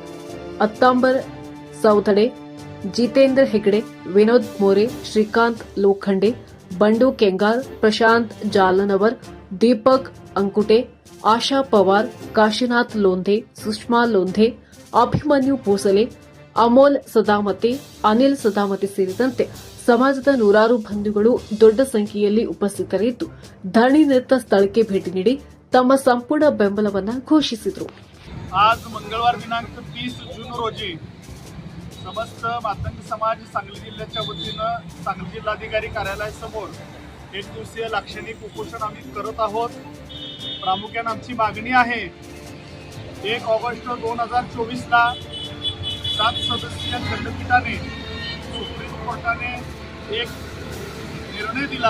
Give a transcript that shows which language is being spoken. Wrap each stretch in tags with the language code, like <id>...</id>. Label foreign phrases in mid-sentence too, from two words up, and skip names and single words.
<kn>ಅತ್ತಾಂಬರ್ ಸೌದಡೆ, ಜಿತೇಂದ್ರ ಹೆಗಡೆ, ವಿನೋದ್ ಮೋರೆ, ಶ್ರೀಕಾಂತ್ ಲೋಖಂಡೆ, ಬಂಡು ಕೆಂಗಾರ್, ಪ್ರಶಾಂತ್ ಜಾಲನವರ್, ದೀಪಕ್ ಅಂಕುಟೆ, ಆಶಾ ಪವಾರ್, ಕಾಶಿನಾಥ್ ಲೋಂಧೆ, ಸುಷ್ಮಾ ಲೋಂಧೆ, ಅಭಿಮನ್ಯು ಭೋಸಲೆ, ಅಮೋಲ್ ಸದಾಮತಿ, ಅನಿಲ್ ಸದಾಮತಿ ಸೇರಿದಂತೆ ಸಮಾಜದ ನೂರಾರು ಬಂಧುಗಳು ದೊಡ್ಡ ಸಂಖ್ಯೆಯಲ್ಲಿ ಉಪಸ್ಥಿತರಿದ್ದು ಧರಣಿ ನಿರತ ಸ್ಥಳಕ್ಕೆ ಭೇಟಿ ನೀಡಿ ತಮ್ಮ ಸಂಪೂರ್ಣ ಬೆಂಬಲವನ್ನು ಘೋಷಿಸಿದರು.</kn> <mr>आज मंगळवार दिनांक 30 जून रोजी समस्त मातंग समाज सांगली जिल्ह्याच्या वतीनं सांगली जिल्हाधिकारी कार्यालयासमोर एक दिवसीय लाक्षणिक उपोषण आम्ही करत आहोत. प्रामुख्याने आमची मागणी आहे 1 ऑगस्ट 2024ला 7 सदस्यीय खंडपीठाने सुप्रीम कोर्टाने एक निर्णय दिला.</mr>